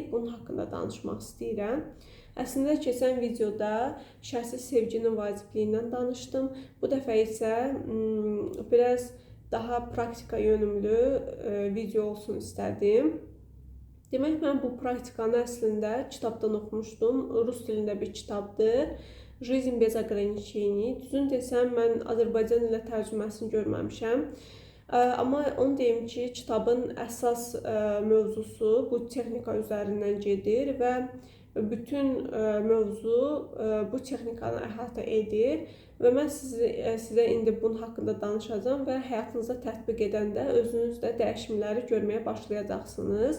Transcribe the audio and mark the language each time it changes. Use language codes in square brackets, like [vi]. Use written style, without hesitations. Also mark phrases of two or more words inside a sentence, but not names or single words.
[az] Bunun haqqında danışmaq istəyirəm. Əslində keçən videoda şərtsiz sevginin vacibliyindən danışdım. Bu dəfə isə biraz daha praktika yönümlü video olsun istədim. Demək, mən bu praktikanı əslində kitabdan oxumuşdum. Rus dilində bir kitabdır. [ru] Жизнь без ограничений. [az] Düzün desəm, mən Azərbaycan ilə tərcüməsini görməmişəm. Amma onu deyim ki, kitabın əsas mövzusu bu texnika üzərindən gedir və bütün mövzu bu texnikanı əhatə edir və mən sizə indi bunun haqqında danışacağım və həyatınızda tətbiq edəndə özünüz də dəyişimləri görməyə başlayacaqsınız.